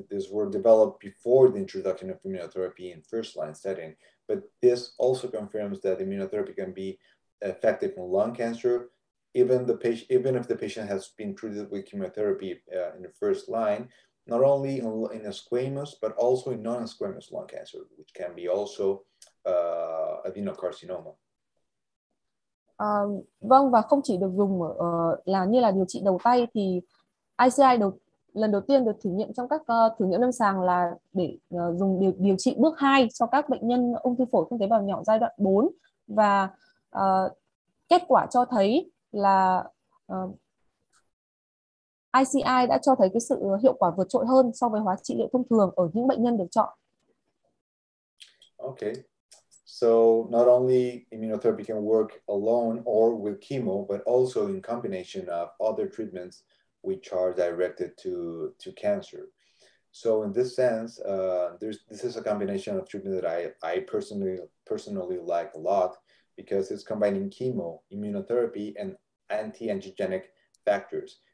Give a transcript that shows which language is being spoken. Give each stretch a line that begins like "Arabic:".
English: These were developed before the introduction of immunotherapy in first-line setting, but this also confirms that immunotherapy can be effective in lung cancer, even if the patient has been treated with chemotherapy in the first line, not only in a squamous, but also in non-squamous lung cancer, which can be also adenocarcinoma.
Vietnamese: Vâng, và không chỉ được dùng như là điều trị đầu tay thì ICI lần đầu tiên được thử nghiệm trong các thử nghiệm lâm sàng là để dùng điều trị bước 2 cho các bệnh nhân ung thư phổi không tế bào nhỏ giai đoạn 4, và kết quả cho thấy là ICI đã cho thấy cái sự hiệu quả vượt trội hơn so với hóa trị liệu thông thường ở những bệnh nhân được chọn.
English: Okay, so not only immunotherapy can work alone or with chemo, but also in combination of other treatments which are directed to cancer. So in this sense, this is a combination of treatment that I personally like a lot, because it's combining chemo, immunotherapy, and anti-angiogenic factors.